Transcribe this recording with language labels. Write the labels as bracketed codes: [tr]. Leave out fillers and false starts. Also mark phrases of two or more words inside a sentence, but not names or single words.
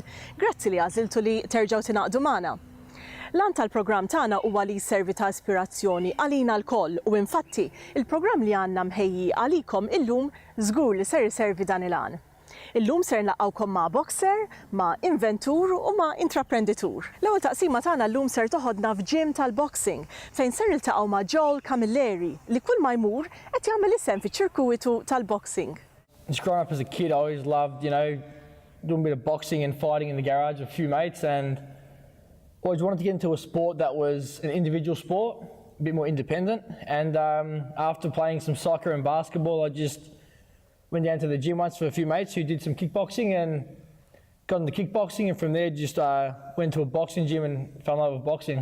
[mt] Grazzi li għażiltu li terġgħu tingħaqdu magħna. Lan tal-programm tagħna huwa li jservi ta' ispirazzjoni għalina l-koll u infatti il-programm li għandna mħejji għalikom illum żgur li ser iservi dan il-għan. Illum ser nlaqgħukom ma' boxer, ma' inventur u ma' intraprenditur. L-ewwel taqsima tagħna llum ser toħodna f'gym tal-boxing fejn ser iltaqgħu ma' Joel CaMilleri li kull ma jmur qed jagħmel isem fiċ-ċirkwitu tal-boxing. [en] Just growing up as a kid, I always loved, doing a bit of boxing and fighting in the garage with a few mates, and always wanted to get into a sport that was an individual sport, a bit more independent. And after playing some soccer and basketball, I just went down to the gym once with a few mates who did some kickboxing and got into kickboxing, and from there just went to a boxing gym and fell in love with boxing.